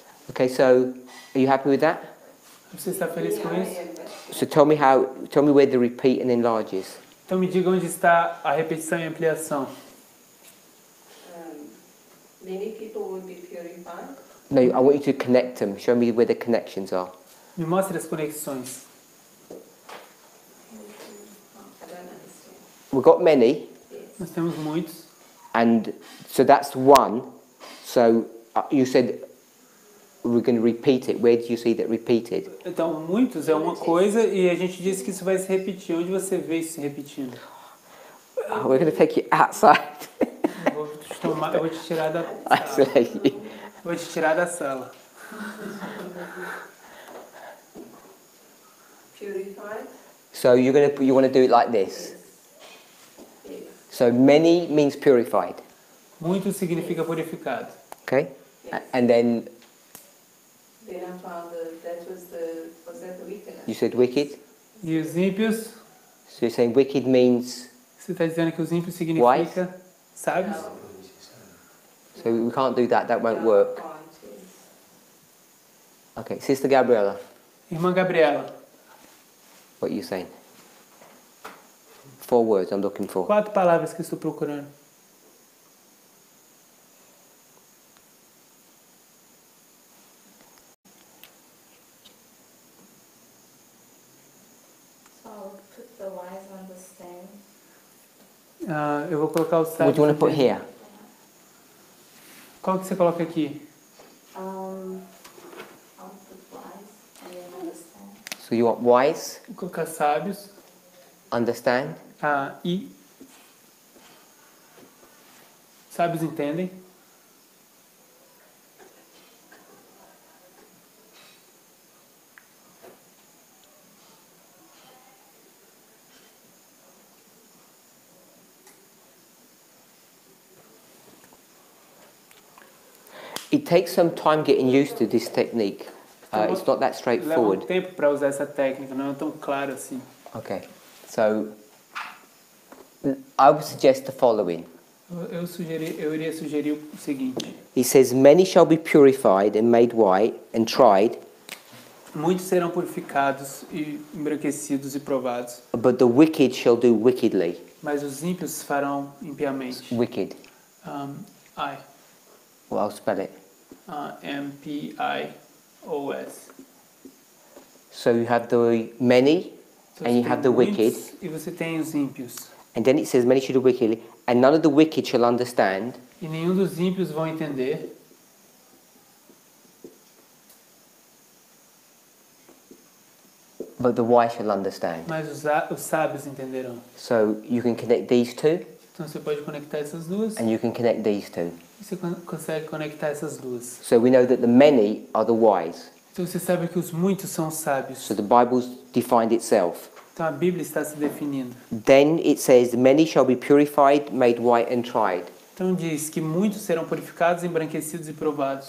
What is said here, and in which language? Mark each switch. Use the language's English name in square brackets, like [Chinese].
[English] Okay, so are you happy with that? [Portuguese] Você está feliz com isso? [English] So tell me where the repeat and enlarge is. [Portuguese] Então me diga onde está a repetição e ampliação. [English] Many people will be purified. No, I want you to connect them. Show me where the connections are. [Portuguese] Me mostre as conexões. [English] I don't understand. We've got many, Yes. [Portuguese] Nós temos muitos. [English] and so that's one. So you said we're going to repeat it. Where did you see that repeated? [Portuguese] Então, muitos é uma coisa e a gente disse que isso vai se repetir. Onde você vê isso se repetindo? [English] Oh, we're going to take you outside. [Portuguese] Eu vou te tirar da sala. [English] Isolate you. [Portuguese] Vou te tirar da sala. [English] Purified. So you want to do it like this. Yes. So many means purified. [Portuguese] Muito significa purificado. [English] Okay, Yes. and then Then I found was that the wickedness? you said wicked. [Portuguese] E os ímpios, [English] So you're saying wicked means. [Portuguese] você está dizendo que os ímpios significa sábios? [English] No. So we can't do that. That won't work. Okay, Sister Gabriella, [Portuguese] Irmã Gabriela, [English] what are you saying? 4 words I'm looking for. [Portuguese] 4 palavras que eu estou procurando. [English] The wise understand. [Portuguese] Eu vou colocar os [English] What [Portuguese] sábios. [English] do you want to put [Portuguese] entendem. [English] here? [Portuguese] Qual que você coloca aqui? [English] I'll put wise and then understand. So you want wise, [Portuguese] Vou colocar sábios. [English] understand, [Portuguese] E sábios entendem. [English] It takes some time getting used to this technique. It's not that [Portuguese] Leva um [English] straightforward. [Portuguese] tempo para usar essa técnica, não é tão claro assim. [English] Okay, so I would suggest the following. [Portuguese] Eu iria sugerir o seguinte: [English] He says, "Many shall be purified and made white and tried, [Portuguese] muitos serão purificados e embranquecidos e provados, [English] but the wicked shall do wickedly." [Portuguese] mas os ímpios farão impiamente. [English] Wicked. I Well, I'll spell it. M-P-I-O-S. So you have the many, [Portuguese] Então, [English] and [Portuguese] você [English] you [Portuguese] tem [English] have the [Portuguese] muitos [English] wicked, [Portuguese] e você tem os ímpios. [English] and then it says, "Many shall do wickedly, and none of the wicked shall understand, [Portuguese] E nenhum dos ímpios vão entender, [English] but the wise shall understand." [Portuguese] mas os sábios entenderão. [English] So you can connect these two, [Portuguese] Então você pode conectar essas duas [English] and you can connect these two. [Portuguese] e você consegue conectar essas duas. [English] So we know that the many are the wise. [Portuguese] Então você sabe que os muitos são sábios. [English] So the Bible's defined itself. [Portuguese] Então a Bíblia está se definindo. [English] Then it says, "Many shall be purified, made white, and tried." [Portuguese] Então diz que muitos serão purificados, embranquecidos e provados.